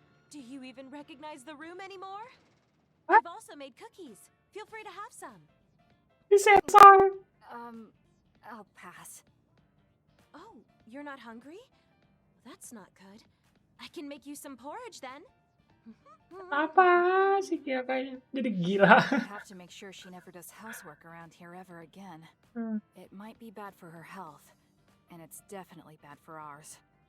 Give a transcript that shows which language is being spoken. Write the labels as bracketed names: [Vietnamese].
[English] Do you even recognize the room anymore? What? I've also made cookies. Feel free to have some. He said sorry. I'll pass. Oh, you're not hungry? That's not good. I can make you some porridge then. [Indonesian] Apa sih kayaknya jadi gila. [English] I have to make sure she never does housework around here ever again. It might be bad for her health, and it's definitely bad for ours.